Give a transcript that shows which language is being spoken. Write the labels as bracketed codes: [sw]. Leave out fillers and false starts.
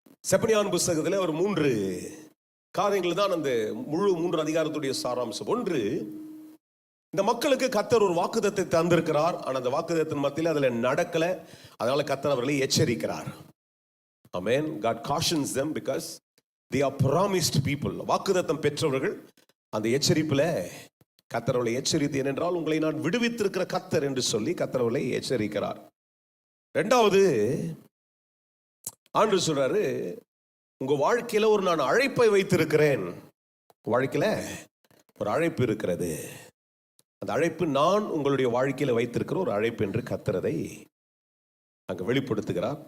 [ta] செப்பனியாவின் புஸ்தகத்தில் ஒரு 3 காரியங்கள் தான் அந்த முழு 3 அதிகாரத்துடைய சாராம்சம். ஒன்று, இந்த மக்களுக்கு கர்த்தர் ஒரு வாக்குத்தத்தை தந்திருக்கிறார். ஆனால் அந்த வாக்குத்தத்தின் மத்தியில் அதில் நடக்கல, அதனால கர்த்தர் அவர்களை எச்சரிக்கிறார். ஆமென். [en] God cautions them because they are promised people. [ta] வாக்குத்தத்தம் பெற்றவர்கள். அந்த எச்சரிப்பில் கர்த்தர் அவர்களை எச்சரித்து, ஏனென்றால் உங்களை நான் விடுவித்திருக்கிற கர்த்தர் என்று சொல்லி கர்த்தர் அவர்களை எச்சரிக்கிறார். 2வது, ஆண்டவர் சொல்றாரு, உங்க வாழ்க்கையில ஒரு நான் அழைப்பை வைத்திருக்கிறேன். வாழ்க்கையில ஒரு அழைப்பு இருக்கிறது. அந்த அழைப்பு நான் உங்களுடைய வாழ்க்கையில வைத்திருக்கிற ஒரு அழைப்பு என்று கர்த்தரை அங்க வெளிப்படுத்துகிறார்.